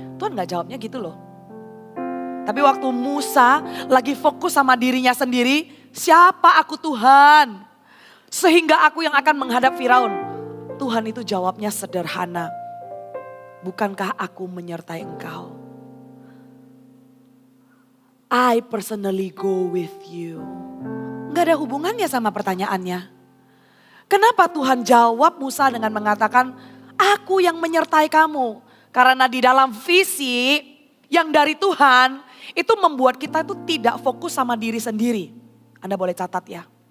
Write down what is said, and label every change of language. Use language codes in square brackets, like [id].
[id] Tuhan gak jawabnya gitu loh. Tapi waktu Musa lagi fokus sama dirinya sendiri, siapa aku Tuhan? Sehingga aku yang akan menghadap Firaun. Tuhan itu jawabnya sederhana. Bukankah aku menyertai engkau? [en] I personally go with you. [id] Gak ada hubungannya sama pertanyaannya. Kenapa Tuhan jawab Musa dengan mengatakan, aku yang menyertai kamu. Karena di dalam visi yang dari Tuhan, itu membuat kita itu tidak fokus sama diri sendiri. Anda boleh catat ya.